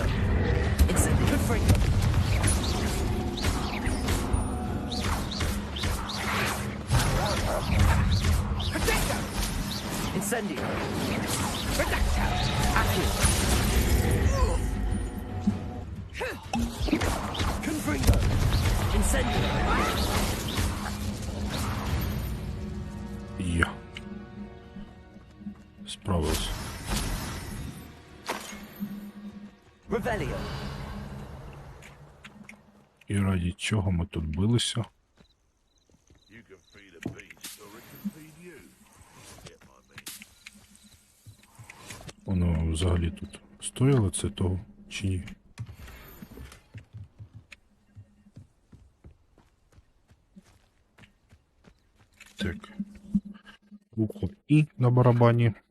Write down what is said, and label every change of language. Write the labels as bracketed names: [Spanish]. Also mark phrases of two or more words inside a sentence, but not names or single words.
[Ukrainian] Incendio. Confringo. Protector. Incendio. Protector. Accio. Confringo. Incendio. Я. Справився. Revelio. І раді чого ми тут билися? [English] You can feed a beast, or it can feed you. Get my meat. [Ukrainian] Воно взагалі тут стояло це того чи ні? Так. Буква І на барабані.